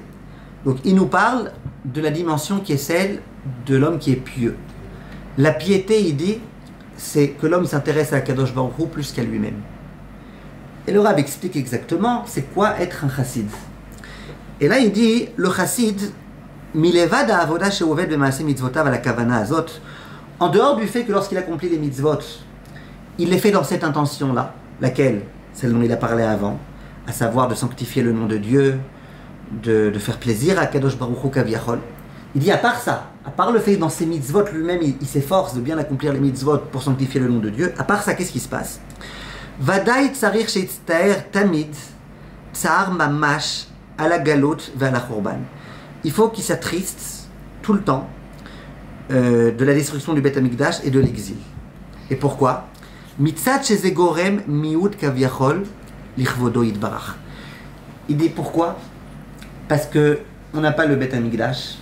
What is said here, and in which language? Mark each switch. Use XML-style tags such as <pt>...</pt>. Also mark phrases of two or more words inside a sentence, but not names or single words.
<fr>Donc il nous parle de la dimension qui est celle de l'homme qui est pieux. La piété, il dit, c'est que l'homme s'intéresse à Kadosh Baruch Hu plus qu'à lui-même. Et le Rav explique exactement c'est quoi être un chassid. Et là il dit le</fr> <he>חסיד מלבד העבודה שעובד במעשה מצוותיו</he> <fr>à la</fr> <he>כוונה הזאת,</he> <fr>en dehors du fait que lorsqu'il accomplit les mitzvot, il les fait dans cette intention-là, laquelle, celle dont il a parlé avant, à savoir de sanctifier le nom de Dieu, de faire plaisir à Kadosh Baruch Hu Kaviachol. Il dit à part ça, à part le fait que dans ses mitzvot lui-même il s'efforce de bien accomplir les mitzvot pour sanctifier le nom de Dieu, à part ça, qu'est-ce qui se passe?</fr> <he>ודאי צריך שיצטער תמיד צער ממש על הגלות ועל החורבן.</he> <fr>Il faut qu'il s'attriste tout le temps de la destruction du Beth Amikdash et de l'exil. Et pourquoi?</fr> <he>מצד שזה גורם מיעוט כביכול לכבודו יתברך.</he> <fr>Il dit pourquoi? Parce que on n'a pas le Beth Amikdash.</fr>